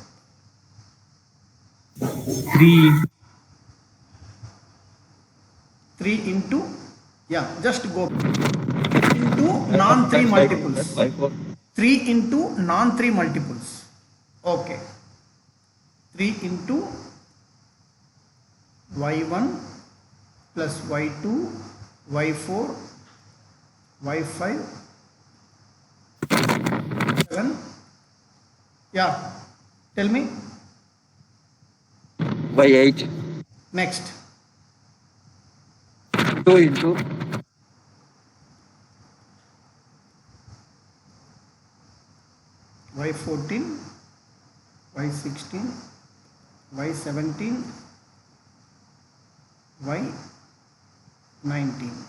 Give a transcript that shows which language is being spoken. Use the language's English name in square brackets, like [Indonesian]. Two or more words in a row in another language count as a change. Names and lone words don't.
[English] 3 into, yeah, just go into non-3 multiples. 3 into non-3 multiples. Okay, 3 into y1 plus y2 y4 y5 7. Yeah, tell me. Y8. Next, 2 into y14 y16 y17 y19.